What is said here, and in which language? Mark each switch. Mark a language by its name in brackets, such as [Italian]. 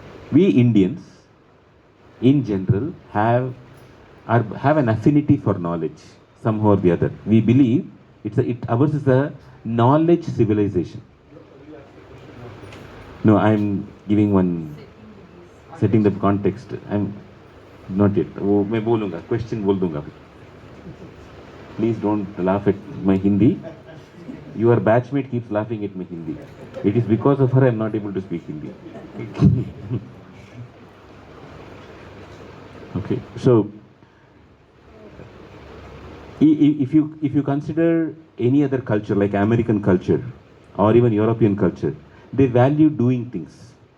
[English] We Indians, in general, have an affinity for knowledge, somehow or the other. We believe ours is a knowledge civilization. No, I'm giving one, setting the context. I'm not yet. [Hindi] वो मैं बोलूँगा, question बोल दूँगा. [English] Please don't laugh at my Hindi. Your batchmate keeps laughing at my Hindi. It is because of her I'm not able to speak Hindi. Okay, so if you consider any other culture like American culture or even European culture, they value doing things.